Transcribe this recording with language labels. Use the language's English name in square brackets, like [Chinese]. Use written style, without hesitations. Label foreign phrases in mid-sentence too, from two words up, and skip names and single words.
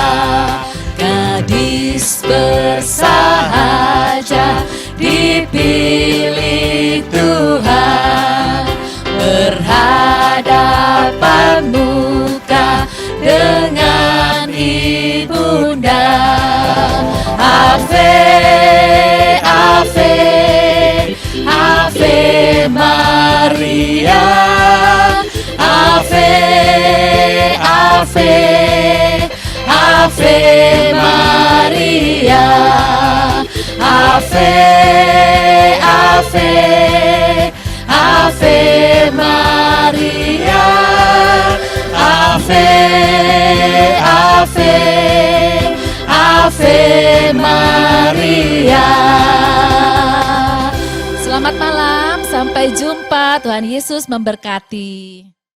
[Indonesian] Gadis bersahaja dipilih Tuhan, berhadapan muka dengan ibunda. [Latin] Ave, Ave, Ave Maria, Ave, Ave, Ave Maria, Ave, Ave, Ave Maria, Ave, Ave, Ave Maria. [Indonesian] Selamat malam, sampai jumpa. Tuhan Yesus memberkati.